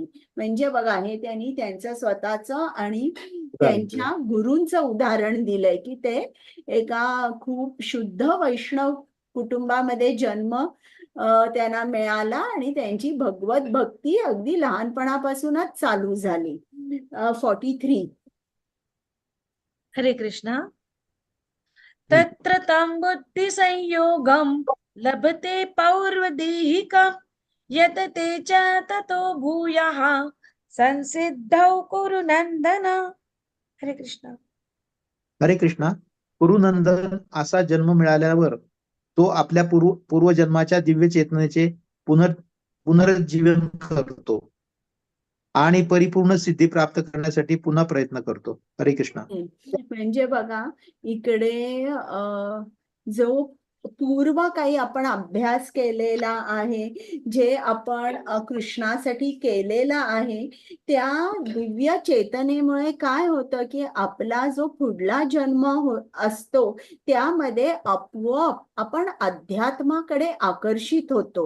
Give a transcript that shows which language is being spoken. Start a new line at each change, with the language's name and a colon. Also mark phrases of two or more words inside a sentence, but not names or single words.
Marathi: म्हणजे बघा, हे त्यांनी त्यांचं स्वतःचं आणि त्यांच्या गुरूंचं उदाहरण दिलंय की ते एका खूप शुद्ध वैष्णव कुटुंबामध्ये जन्म त्यांना मिळाला आणि त्यांची भगवत भक्ती अगदी लहानपणापासूनच चालू झाली. 43. हरे कृष्ण.
Sanskrit: तत्र तं बुद्धि संयोगं लभते पौर्वदेहिकं यत ते च ततो भूयः संसिद्धौ कुरु नंदन. हरे कृष्ण. हरे कृष्णा.
Marathi: कुरुनंदन असा जन्म मिळाल्यावर तो आपल्या पूर्वजन्माच्या दिव्य चेतनेचे पुनरुज्जीवन करतो आणि परिपूर्ण सिद्धी प्राप्त करण्यासाठी पुन्हा प्रयत्न करतो. हरे कृष्णा. म्हणजे बघा, इकडे जो पूर्व काही आपण अभ्यास केलेला आहे, जे आपण कृष्णासाठी केलेला आहे, त्या दिव्य चेतनेमुळे काय होतं की आपला जो पुढला जन्म असतो त्यामध्ये आपोआप आपण अध्यात्माकडे आकर्षित होतो.